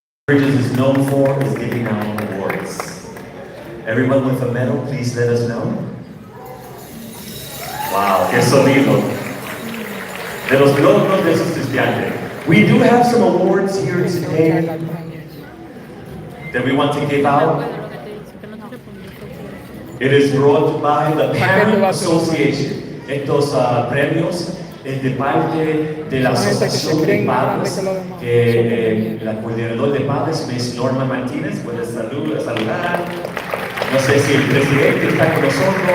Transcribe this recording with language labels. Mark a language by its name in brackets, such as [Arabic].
[English] Bridges is known for is giving out awards. Everyone with a medal, please let us know. [Spanish] Wow, qué sonido. De los logros de esos estudiantes. [English] We do have some awards here today that we want to give out. It is brought by the Parent Association. [Spanish] Estos premios es de parte de la Asociación de Padres, que la coordinadora de padres es Norma Martínez. Puede saludar. No sé si el presidente está con nosotros.